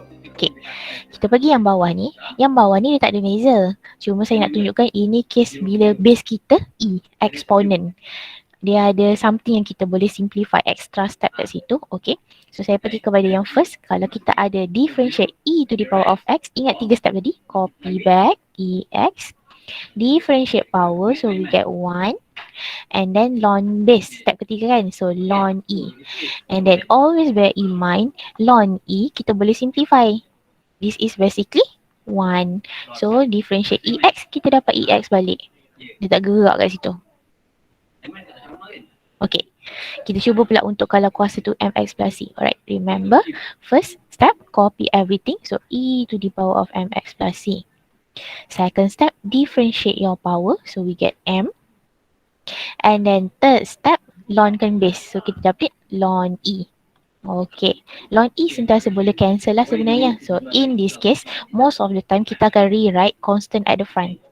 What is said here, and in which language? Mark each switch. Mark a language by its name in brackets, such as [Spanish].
[Malay] Okay, kita pergi yang bawah ni. Yang bawah ni dia tak ada beza. Cuma saya nak tunjukkan ini case bila base kita E, exponent. Dia ada something yang kita boleh simplify, extra step kat situ. Okay, so saya pergi kepada yang first. Kalau kita ada differentiate E to the power of X, ingat 3 step tadi. [English] Copy back EX, differentiate power, so we get 1. And then ln base, [Malay] step ketiga kan. [English] So ln E. And then always bear in mind, ln E [Malay] kita boleh simplify. [English] This is basically 1. So differentiate EX, [Malay] kita dapat EX balik. Dia tak gerak kat situ. Okay, kita cuba pula untuk kalau kuasa tu mx plus c. [English] Alright, remember first step, copy everything. So e to the power of mx plus c. Second step, differentiate your power. So we get m. And then third step, lnkan base. [Malay] So kita dapat ln e. Okay, ln e sentiasa boleh cancel lah sebenarnya. [English] So in this case, most of the time kita akan rewrite constant at the front.